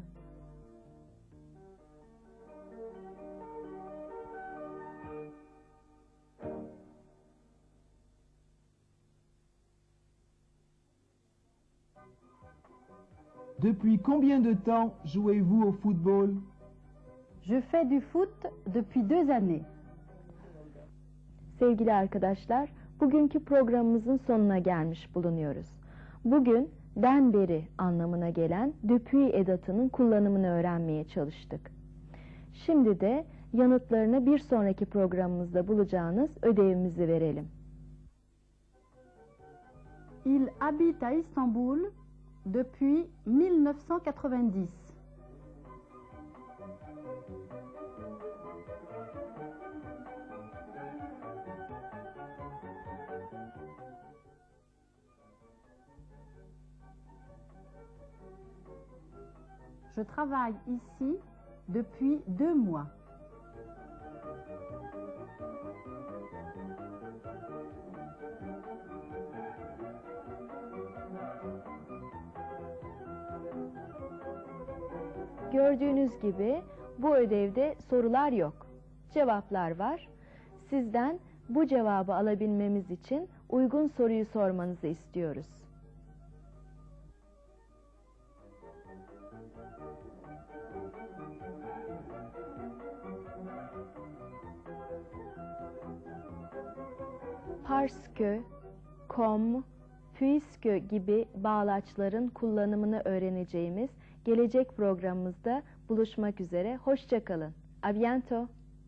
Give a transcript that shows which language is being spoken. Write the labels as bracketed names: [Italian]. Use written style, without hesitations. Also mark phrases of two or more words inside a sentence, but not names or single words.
[French] Depuis combien de temps jouez-vous au football? Je fais du foot depuis 2 années. [Turkish] Sevgili arkadaşlar, bugünkü programımızın sonuna gelmiş bulunuyoruz. Bugün den beri anlamına gelen depuis edatının kullanımını öğrenmeye çalıştık. Şimdi de yanıtlarını bir sonraki programımızda bulacağınız ödevimizi verelim. [French] Il habite à Istanbul depuis 1990. Je travaille ici depuis 2 mois. [Turkish] Gördüğünüz gibi bu ödevde sorular yok. Cevaplar var. Sizden bu cevabı alabilmemiz için uygun soruyu sormanızı istiyoruz. [French] Parce que, comme, puisque [Turkish] gibi bağlaçların kullanımını öğreneceğimiz gelecek programımızda buluşmak üzere. Hoşça kalın. [French] A bientôt.